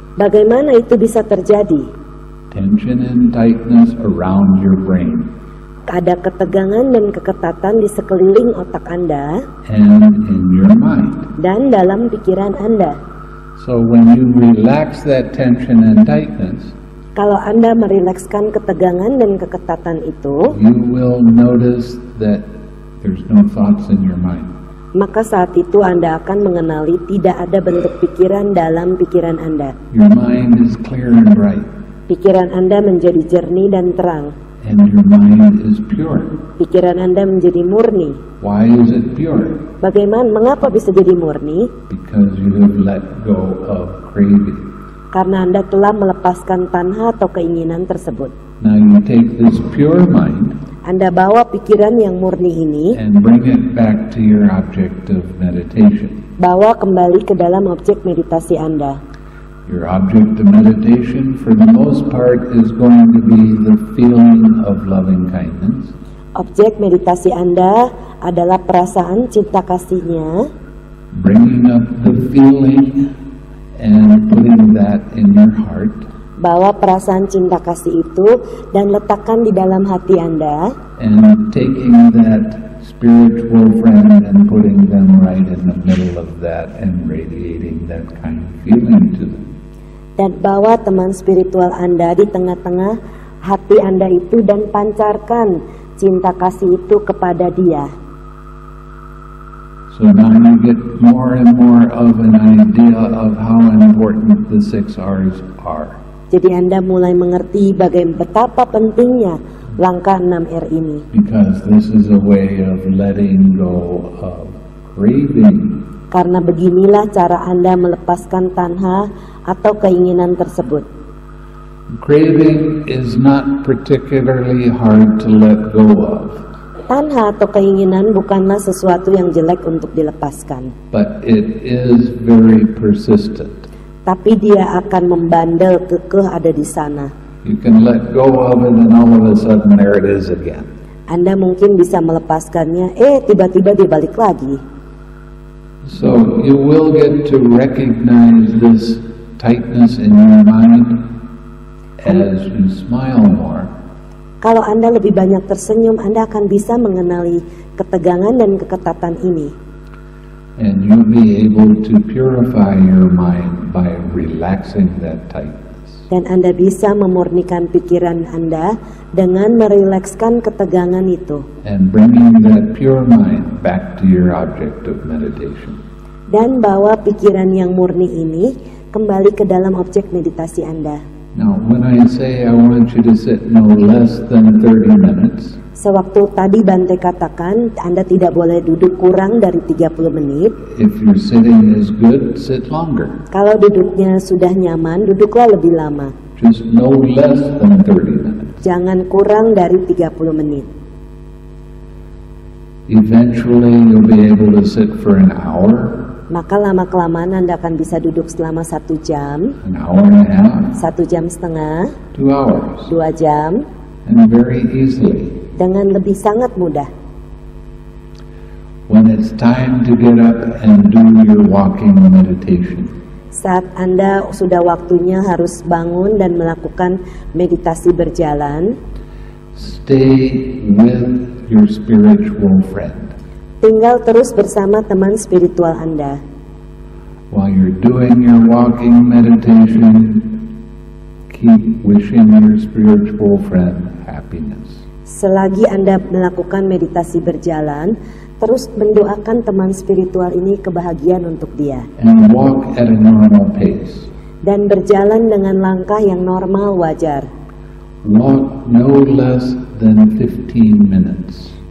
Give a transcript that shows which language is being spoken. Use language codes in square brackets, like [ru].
[id] Bagaimana itu bisa terjadi? [en] Tension and tightness around your brain. [id] Ada ketegangan dan keketatan di sekeliling otak Anda [en] and in your mind. [id] Dan dalam pikiran Anda. [en] So when you relax that tension and tightness, [id] kalau Anda merilekskan ketegangan dan keketatan itu, [en] you will notice that there's no thoughts in your mind. [id] Maka saat itu Anda akan mengenali tidak ada bentuk pikiran dalam pikiran Anda. [en] Your mind is clear and bright. [id] Pikiran Anda menjadi jernih dan terang. [en] And your mind is pure. [id] Pikiran Anda menjadi murni. [en] Why is it pure? [id] Bagaimana? Mengapa bisa jadi murni? [en] Because you have let go of craving. [id] Karena Anda telah melepaskan tanha atau keinginan tersebut. [en] Now you take this pure mind. [id] Anda bawa pikiran yang murni ini. [en] And bring it back to your object of meditation. [id] Bawa kembali ke dalam objek meditasi Anda. [en] Your object of meditation, for the most part, is going to be the feeling of loving kindness. [id] Objek meditasi Anda adalah perasaan cinta kasihnya. [en] Bringing up the feeling and putting that in your heart. [id] Bawa perasaan cinta kasih itu dan letakkan di dalam hati Anda. [en] And taking that spiritual friend and putting them right in the middle of that and radiating that kind of feeling to them. [id] Dan bawa teman spiritual Anda di tengah-tengah hati Anda itu dan pancarkan cinta kasih itu kepada dia. [en] So now you get more and more of an idea of how important the 6 R's are. [id] Jadi Anda mulai mengerti betapa pentingnya langkah 6R ini. [en] Because this is a way of letting go of craving. [id] Karena beginilah cara Anda melepaskan tanha atau keinginan tersebut. [en] Craving is not particularly hard to let go of. [id] Tanha atau keinginan bukanlah sesuatu yang jelek untuk dilepaskan. [en] But it is very persistent. [id] Tapi dia akan membandel kekeh ada di sana. [en] You can let go of it and all of a sudden there it is again. [id] Anda mungkin bisa melepaskannya, tiba-tiba dia balik lagi. [en] So you will get to recognize this tightness in your mind as you smile more. [id] Kalau Anda lebih banyak tersenyum, Anda akan bisa mengenali ketegangan dan keketatan ini. [en] And you'll be able to purify your mind by relaxing that tightness. [id] Dan Anda bisa memurnikan pikiran Anda dengan merilekskan ketegangan itu. [en] And bringing that pure mind back to your object of meditation. [id] Dan bawa pikiran yang murni ini kembali ke dalam objek meditasi Anda. [en] Now, when I say I want you to sit no less than 30 minutes, [id] sewaktu tadi Bante katakan Anda tidak boleh duduk kurang dari 30 menit. [en] If your sitting is good, sit longer. [id] Kalau duduknya sudah nyaman, duduklah lebih lama. [en] Just no less than 30 minutes. [id] Jangan kurang dari 30 menit. [en] Eventually, you'll be able to sit for an hour. [id] Maka lama-kelamaan Anda akan bisa duduk selama 1 jam, [en] an hour and a half, [id] 1 jam setengah, [en] 2 hours, [id] 2 jam, [en] and very easily. [id] Dengan lebih sangat mudah. [en] When it's time to get up and do your walking meditation, [id] saat Anda sudah waktunya harus bangun dan melakukan meditasi berjalan, [en] stay with your spiritual friend. [id] Tinggal terus bersama teman spiritual Anda. [en] While you're doing your walking meditation, keep wishing your spiritual friend happiness. [id] Selagi Anda melakukan meditasi berjalan, terus mendoakan teman spiritual ini kebahagiaan untuk dia. [en] And walk at a normal pace. [id] Dan berjalan dengan langkah yang normal wajar. [en] Walk no less than 15 minutes.